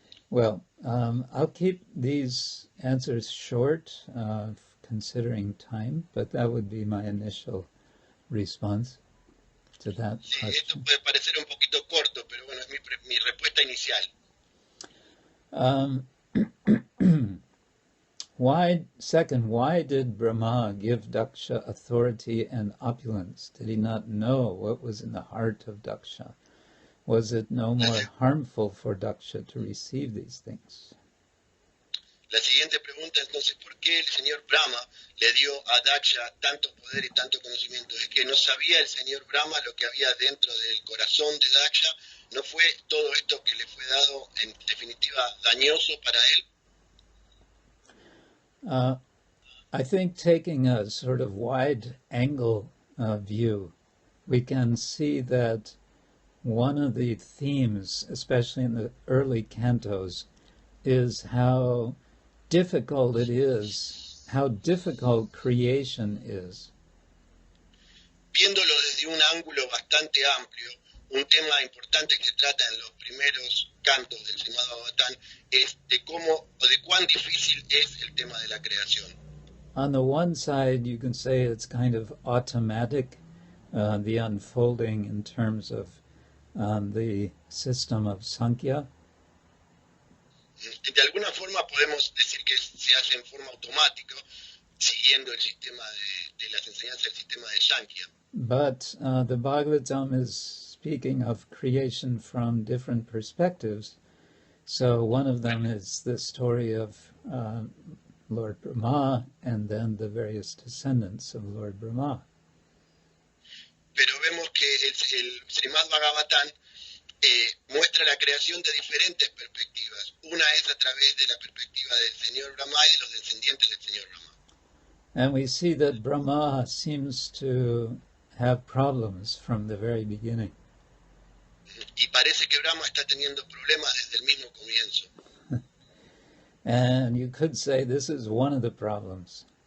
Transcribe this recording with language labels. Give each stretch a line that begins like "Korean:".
English: Well, I'll keep these answers short, considering time, but that would be my initial response to that
Spanish: Sí, esto
English: question.
Spanish: puede parecer un poquito corto, pero bueno, es mi respuesta inicial.
English: Why did Brahma give Daksha authority and opulence? Did he not know what was in the heart of Daksha? Was it no more harmful for Daksha to receive these things?
Spanish: La siguiente pregunta entonces, ¿por qué el señor Brahma le dio a Daksha tanto poder y tanto conocimiento? ¿Es que no sabía el señor Brahma lo que había dentro del corazón de Daksha? ¿No fue todo esto que le fue dado en definitiva dañoso para él?
English: I think taking a sort of wide angle view, we can see that one of the themes, especially in the early cantos, is how difficult it is, how difficult creation is.
Spanish: Viéndolo desde un ángulo bastante amplio, un tema importante que se trata en los primeros cantos del Srimad-Bhagavatam es de cómo o de cuán difícil es el tema de la creación.
English: On the one side, you can say it's kind of automatic, the unfolding in terms of the system of Sankhya.
Spanish: De alguna forma podemos decir que se hace en forma automática, siguiendo el sistema de las enseñanzas del sistema de Sankhya.
English: But the Bhagavatam is speaking of creation from different perspectives. So one of them is the story of Lord Brahma and then the various descendants of Lord Brahma.
Spanish: Pero vemos que el Srimad-Bhagavatam muestra la creación de diferentes perspectivas. Una es a través de la perspectiva del señor Brahma y de los descendientes del señor Brahma.
English: And we see that Brahma seems to have problems from the very beginning.
Spanish: Y parece que Brahma está teniendo problemas desde el mismo comienzo.
English: And you could say this is one of the problems.